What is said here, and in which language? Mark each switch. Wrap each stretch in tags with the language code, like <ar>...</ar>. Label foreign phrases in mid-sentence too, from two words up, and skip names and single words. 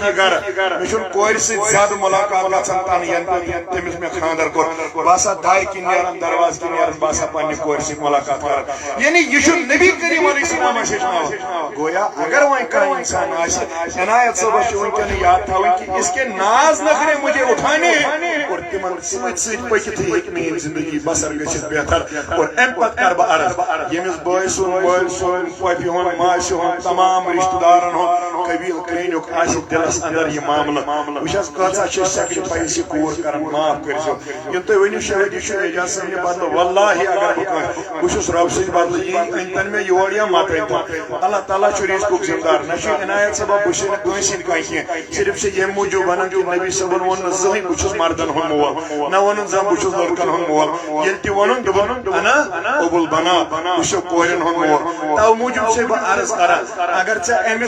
<ks>یہِ گرٕ مےٚ چھُنہٕ کورِ سۭتۍ زیادٕ مُلاقات گژھان تنہٕ ینہٕ تٔمِس مےٚ خانٛدر کوٚر بہٕ ہسا دارِ کِنۍ نیران دروازٕ کِنۍ نیران بہٕ ہسا پننہِ کورِ سۭتۍ مُلاقات کران یعنی یہ نبی کریم</ks> <ar>علیہ السلام</ar> <ks>ہیٚچھناوان گویا اگر وۄنۍ کانٛہہ انسان آسہِ عنایت صٲبس چھُ وٕنکٮ۪ن یاد تھاوٕنۍ کہِ</ks> <ur>اس کے ناز نخرے مجھے اٹھانے اور</ur> <ks>تِمن سۭتۍ سۭتۍ پٔکِتھٕے ہیٚکہِ میٛٲنۍ زندگی بسر گٔژھِتھ بہتر اور امہِ پتہٕ کرٕ بہٕ عرض ییٚمِس بٲے سُنٛد مٲلۍ سُنٛد پۄپہِ ہُنٛد ماسہِ ہُنٛد تمام رشتہٕ دارن ہُنٛد قبیٖل کرٛہنیُک آسہِ دلس اندر یہِ معاملہٕ وٕچھ کۭژاہ چھِ سیکرِفایس یہِ کوٗر کران معاف کٔرزیٚو یِم تُہۍ ؤنِو شاید یہِ چھُ اعجاز صٲبنہِ بدلہٕ واللہ اگر بہٕ کانٛہہ بہٕ چھُس رۄب سٕنٛدِ بدلہٕ یی أنۍتن مےٚ یور یا مت أنۍتن اللہ تعالیٰ چھُ رزقُک ذمہٕ نہ چھُ عنایت صٲبا بہٕ چھُس نہٕ کٲنٛسہِ ہٕنٛدۍ کانٛہہ کینٛہہ صرف چھِ ییٚمہِ موٗجوٗب ونان کہِ نبی صٲبن ووٚن نہٕ زٕہٕنۍ بہٕ چھُس مردن ہُنٛد مول نہ ووٚنُن زن بہٕ چھُس لڑکن ہُنٛد مول ییٚلہِ تہِ ووٚنُن دوٚپُن</ks> <ar>انا ابوٗل بنا</ar> <ks>بہٕ چھُس کورٮ۪ن ہُنٛد مول توٕ موٗجوٗب چھُسے بہٕ عرض کران اگر ژےٚ أمِس</ks>